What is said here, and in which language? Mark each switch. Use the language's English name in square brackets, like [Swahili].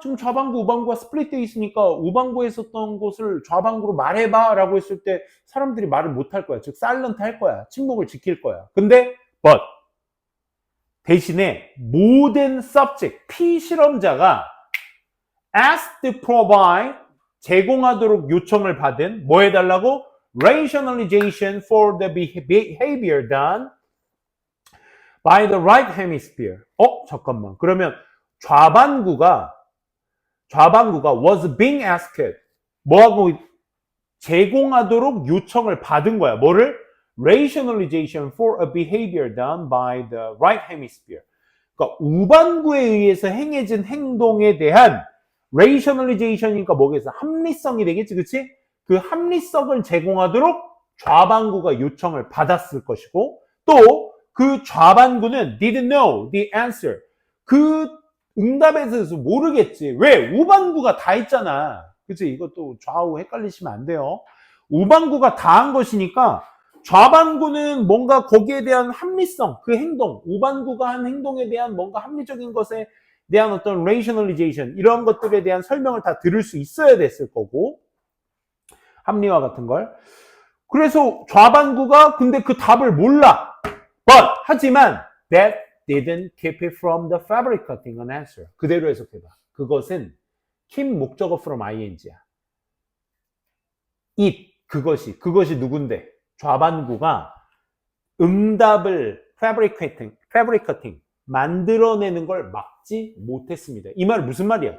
[Korean] 지금 좌방구, 우방구가 스플릿되어 있으니까 우방구에 있었던 것을 좌방구로 말해봐 라고 했을 때 사람들이 말을 못할 거야. 즉 사일런트 할 거야. 침묵을 지킬 거야. 근데 대신에 모든 subject, 피실험자가 [English] asked to provide, [Korean] 제공하도록 요청을 받은 뭐 해달라고? [English] rationalization for the behavior done by the right hemisphere. [Korean] 잠깐만. 그러면 좌반구가 [English] was being asked, [Korean] 뭐하고 제공하도록 요청을 받은 거야. 뭐를? [English] rationalization for a behavior done by the right hemisphere. [Korean] 그러니까 우반구에 의해서 행해진 행동에 대한 rationalization이니까 뭐겠어? 합리성이 되겠지, 그치? 그 합리성을 제공하도록 좌반구가 요청을 받았을 것이고, 또 그 좌반구는 [English] didn't know the answer. [Korean] 그 응답에 대해서 모르겠지. 왜? 우반구가 다 했잖아. 그치? 이것도 좌우 헷갈리시면 안 돼요. 우반구가 다 한 것이니까 좌반구는 뭔가 거기에 대한 합리성, 그 행동, 우반구가 한 행동에 대한 뭔가 합리적인 것에 대한 어떤 rationalization, 이런 것들에 대한 설명을 다 들을 수 있어야 됐을 거고, 합리화 같은 걸. 그래서 좌반구가 근데 그 답을 몰라. [English] 하지만 that didn't keep it from the fabricating an answer. [Korean] 그대로 해석해봐. 그것은 keep 목적어 from ing야. it, 그것이 누군데? 좌반구가 응답을 fabricating, 만들어내는 걸 막지 못했습니다. 이 말 무슨 말이야?